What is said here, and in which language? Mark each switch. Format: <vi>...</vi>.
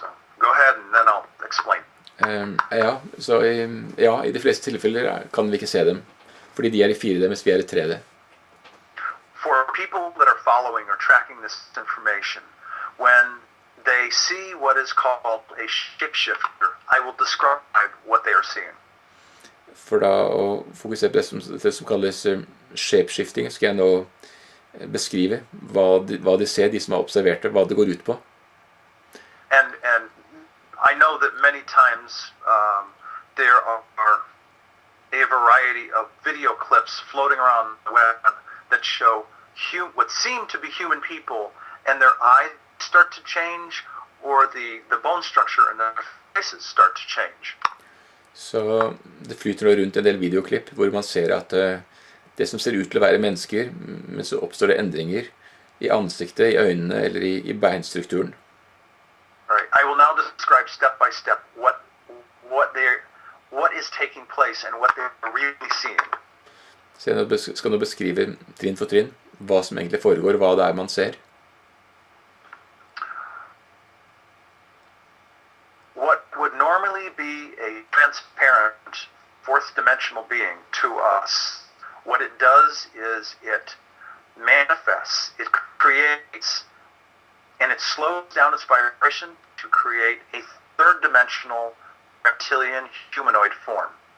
<en>So go ahead and then I'll explain.</en> <no>I de fleste tilfeller kan vi ikke se dem, fordi de er i 4D, mens vi er i 3D.</no> <en>For people that are following or tracking this information, when they see what is called a shapeshifter, I will describe what they are seeing.</en> <no>For da å fokusere på det som kalles shapeshifting, skal jeg nå beskrive hva de ser, de som har observert det, hva det går ut på.</no> <en>And I know that many times there are a variety of video clips floating around the web that show what seem to be human people, and their eyes start to change, or the bone structure in their faces start to change.</en> <no>Så det flyter nå rundt en del videoklipp hvor man ser at det som ser ut til å være mennesker, men så oppstår det endringer i ansiktet, i øynene eller i beinstrukturen.</no> <en>Right. I will now describe step by step what is taking place and what they're really seeing.</en> <no>Så jeg skal nå beskrive trinn for trinn hva som egentlig foregår, hva det er man ser.</no> <en>What would normally be a transparent fourth dimensional being to us, what it does is it manifests, it creates, and it slows down its vibration to create a third dimensional reptilian humanoid form.</en>